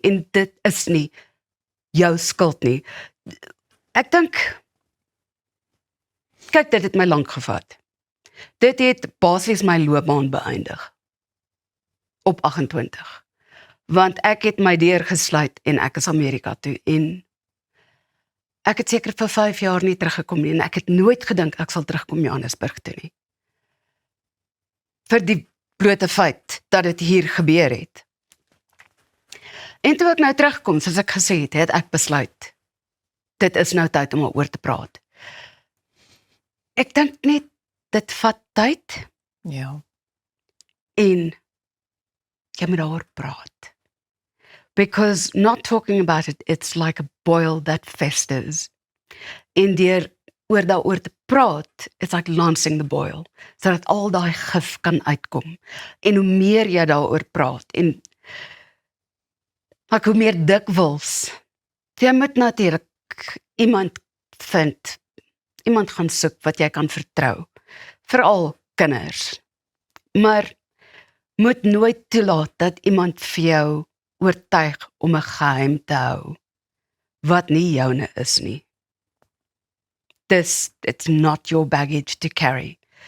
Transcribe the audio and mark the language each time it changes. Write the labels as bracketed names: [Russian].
[Afrikaans] En dit is nie jou skuld nie. Ek dink, kyk, dit het my lank gevat. Dit het basies my loopbaan beëindig. Op 28. Want ek het my deur gesluit en ek is Amerika toe. En ek het seker vir 5 jaar nie teruggekom nie. En ek het nooit gedink ek sal terugkom Johannesburg toe nie. Vir die blote feit dat dit hier gebeur het. En toe ek nou terugkom, soos ek gesê het, het ek besluit, dit is nou tyd om oor te praat. Ek dink net, dit vat tyd. Ja. En jy moet daaroor praat. [English] Because not talking about it, it's like a boil that festers. [Afrikaans] En oor daaroor te praat, [English] it's like lancing the boil, [Afrikaans] sodat al daai gif kan uitkom. En hoe meer jy daaroor praat, en hoe meer dikwels, jy moet natuurlik iemand vind, iemand gaan soek wat jy kan vertrou, veral kinders. Maar moet nooit toelaat dat iemand vir jou oortuig om 'n geheim te hou, wat nie joune is nie. [English] it's not your baggage to carry.